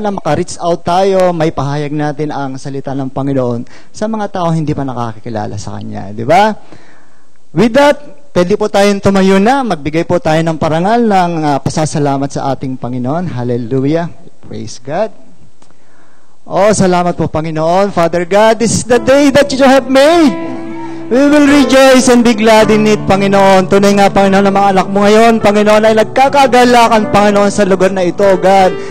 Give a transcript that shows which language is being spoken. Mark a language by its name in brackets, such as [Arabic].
[Filipino] Na maka-reach out tayo, may pahayag natin ang salita ng Panginoon sa mga tao hindi pa nakakilala sa Kanya, di ba? With that, pwede po tayong tumayo na, magbigay po tayo ng parangal ng pasasalamat sa ating Panginoon. Hallelujah. [English] Praise God. [Filipino] Oh, salamat po, Panginoon. [English] Father God, this is the day that you have made. We will rejoice and be glad in it, Panginoon. [Filipino] Tunay nga, Panginoon, ng mga anak mo ngayon, Panginoon, ay nagkakagalakan, Panginoon, sa lugar na ito, God.